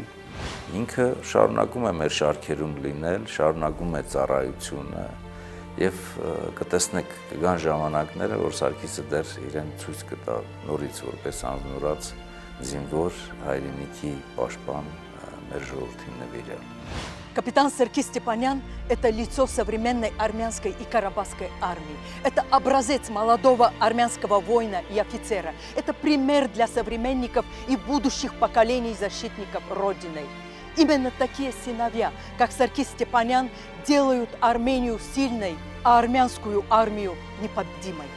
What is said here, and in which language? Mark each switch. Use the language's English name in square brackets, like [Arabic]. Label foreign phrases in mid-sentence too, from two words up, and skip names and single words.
[Armenian] Ինքը շարունակում է մեր շարքերում լինել, շարունակում է ծառայությունը եւ կտեսնեք կգան ժամանակները, որ Սարգիսը դեռ իրեն ցույց կտա նորից որպես անznորած զինվոր, հայրենիքի պաշտպան մեր ժողովրդին նվիրյալ։ [Russian] Капитан Саркис Степанян – это лицо современной армянской и карабахской армии. Это образец молодого армянского воина и офицера. Это пример для современников и будущих поколений защитников Родины. Именно такие сыновья, как Саркис Степанян, делают Армению сильной, а армянскую армию непобедимой.